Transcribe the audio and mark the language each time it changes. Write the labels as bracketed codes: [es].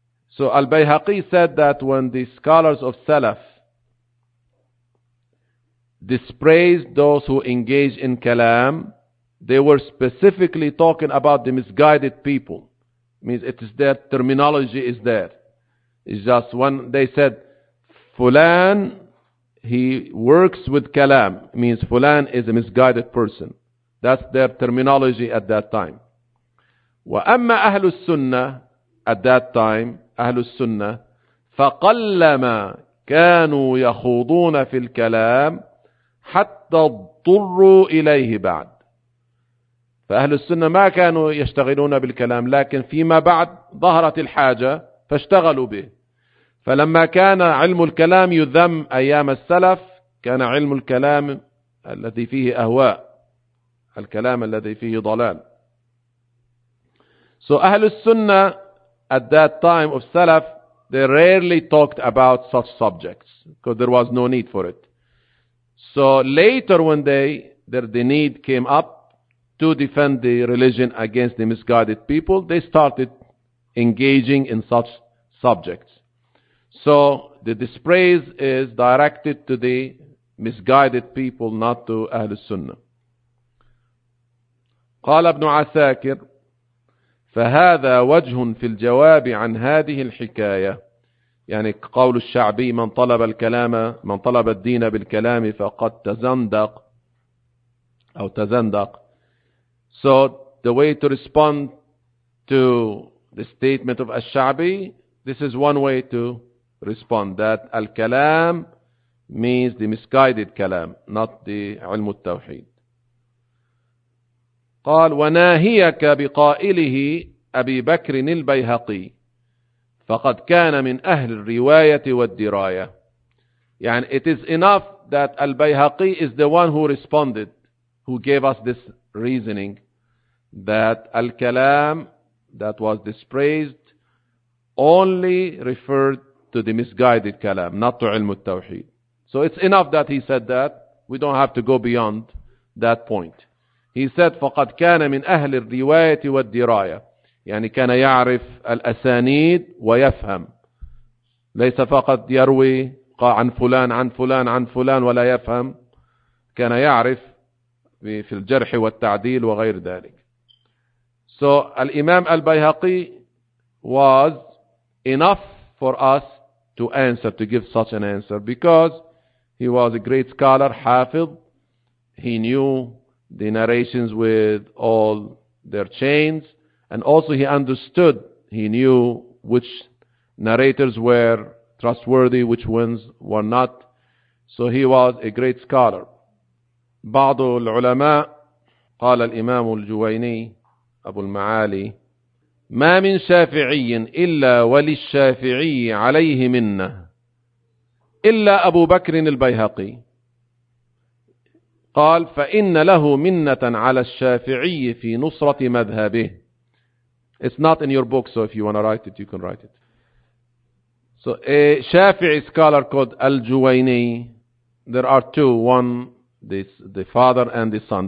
[en] So البيهقي said that when the scholars of Salaf dispraised those who engage in كلام, they were specifically talking about the misguided people. Means it is their terminology is there. It's just when they said فلان he works with كلام, means فلان is a misguided person. That's their terminology at that time. [ar] وأما أهل السنة, [en] at that time [ar] أهل السنة فقلما كانوا يخوضون في الكلام حتى اضطروا إليه بعد. فأهل السنة ما كانوا يشتغلون بالكلام, لكن فيما بعد ظهرت الحاجة فاشتغلوا به. فلما كان علم الكلام يذم أيام السلف, كان علم الكلام الذي فيه أهواء, الكلام الذي فيه ضلال. [en] So أهل السنة at that time of Salaf, they rarely talked about such subjects because there was no need for it. So later one day, the need came up to defend the religion against the misguided people. They started engaging in such subjects. So the dispraise is directed to the misguided people, not to أهل السنة. [ar] قال ابن عساكر فهذا وجه في الجواب عن هذه الحكاية. يعني قول الشعبي من طلب الكلام, من طلب الدين بالكلام فقد تزندق أو تزندق. [en] So the way to respond to the statement of الشعبي, this is one way to respond that al-kalam means the misguided kalam, not the علم التوحيد. [ar] قال وناهيك بقائله أبي بكر البيهقي فقد كان من أهل الرواية والدراية. [en] يعني it is enough that البيهقي is the one who responded, who gave us this reasoning, that الكلام that was dispraised only referred to the misguided كلام, not to علم التوحيد. So it's enough that he said that. We don't have to go beyond that point. He said [ar] فقد كان من أهل الرواية والدراية, يعني كان يعرف الأسانيد ويفهم, ليس فقط يروي عن فلان عن فلان عن فلان ولا يفهم, كان يعرف في الجرح والتعديل وغير ذلك. [en] So الإمام البيهقي was enough for us to answer, to give such an answer, because he was a great scholar, حافظ. He knew the narrations with all their chains. And also he understood, he knew which narrators were trustworthy, which ones were not. So he was a great scholar. [ar] بعض العلماء قال الإمام الجويني أبو المعالي ما من شافعي إلا وللشافعي عليه منا إلا أبو بكر البيهقي. قال فإن له منة على الشافعي في نصرة مذهبه. [en] It's not in your book, so if you want to write it, you can write it. So a Shafi'i scholar called Al-Juwayni, there are two, one, this, the father and the son.